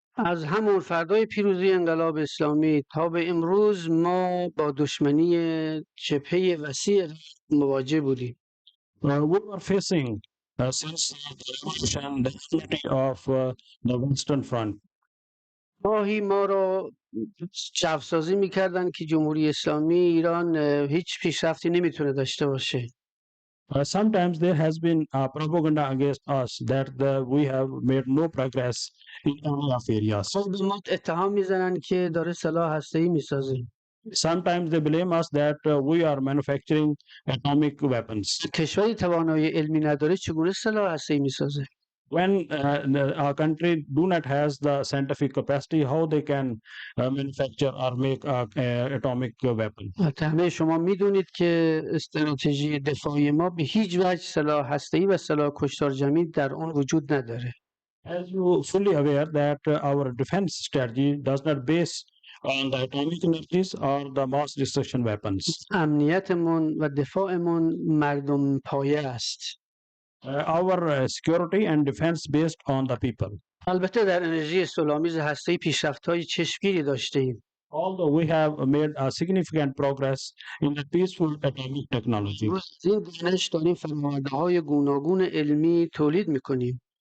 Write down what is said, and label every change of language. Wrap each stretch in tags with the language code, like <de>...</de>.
<fa>از همون فردای پیروزی انقلاب اسلامی تا به امروز ما با دشمنی جبهه وسیع مواجه بودیم.</fa> <en>We were facing since the revolution the unity of the Western Front.</en> <fa>گاهی ما رو جوسازی میکردن که جمهوری اسلامی ایران هیچ پیشرفتی نمیتونه داشته باشه.</fa> <en>Sometimes there has been propaganda against us that we have made no progress in any of areas.</en> <fa>به ما اتهام میزنن که داره سلاح هسته‌ای میسازیم.</fa> <en>Sometimes they blame us that we are manufacturing atomic weapons.</en> <fa>کشوری توانایی علمی نداره چگونه سلاح هسته‌ای میسازه؟</fa> <en>When our country do not has the scientific capacity, how they can manufacture or make atomic weapon.</en> <fa>البته همه شما میدونید که استراتژی دفاعی ما به هیچ وجه سلاح هسته‌ای و سلاح کشتار جمعی در آن وجود نداره.</fa> <en>As you fully aware that our defense strategy does not base on the atomic energies or the mass destruction weapons.</en> <fa>امنیتمون و دفاعمون مردم پایه است.</fa> <en>Our security and defense based on the people.</en> <fa>البته در انرژی صلح‌آمیز هسته‌ای پیشرفت‌های چشمگیری داشته‌ایم.</fa> <en>Although we have made a significant progress in the peaceful atomic technology.</en> <fa>ما از این دانش داریم فرآیندهای گوناگون علمی تولید می‌کنیم.</fa>